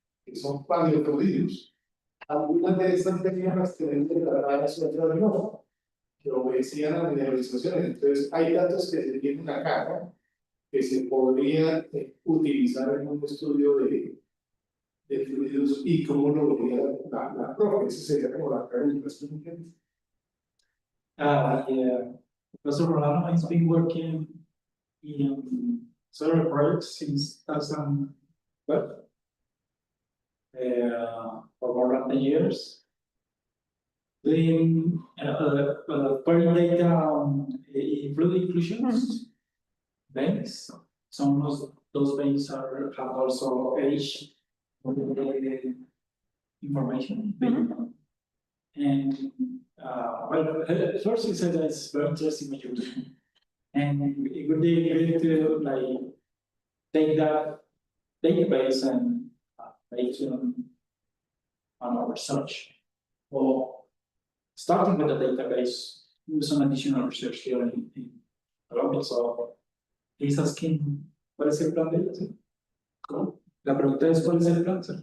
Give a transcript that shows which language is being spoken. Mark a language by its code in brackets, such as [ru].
[es] Que son paleofluidos. Algunas de estas venas las tenemos declaradas y otras no, que obedecían a mineralizaciones. Entonces, hay datos que se tienen acá, ¿no? Que se podrían utilizar en un estudio de fluidos y cómo lo vería la profe. Esa sería como la pregunta. [en] Yeah. Professor Rolano has been working in several projects since 2012 for more than 10 years. Doing pairing data on fluid inclusions, veins. Some of those veins have also age information. And well, first you said that it's very interesting what you're doing. And it would be great to like take that database and make on our research. Well, starting with the database, do some additional research here in Colombia. So he's asking, [es] ¿cuál es el plan de ellos? ¿Cómo? La pregunta es, ¿cuál es el plan?